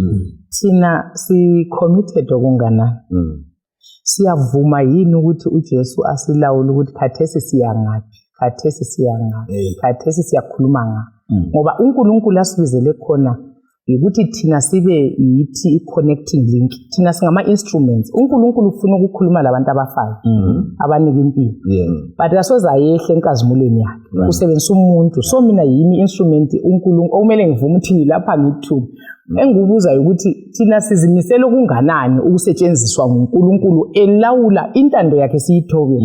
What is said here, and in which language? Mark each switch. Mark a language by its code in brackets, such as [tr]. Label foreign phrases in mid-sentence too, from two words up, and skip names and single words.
[nd] Thina si-committed okunganani. Siyavuma yini ukuthi uJesu asilawule ukuthi khathesi siyangaphi, khathesi siyakhuluma ngaphi. Ngoba uNkulunkulu asibizele khona ukuthi thina sibe yithi i- [en] connecting link. [nd] Thina singama-instruments. uNkulunkulu ufuna ukukhuluma labantu abafayo, abanika impilo. But asoze ayehle enkazimulweni yakhe. Usebenzisa umuntu. So mina yimi instrument uNkulunkulu okumele ngivume ukuthi ngilapha ngithuba. Engikubuza ukuthi thina sizimisela okunganani ukusetshenziswa nguNkulunkulu elawula intando yakhe siyithobe.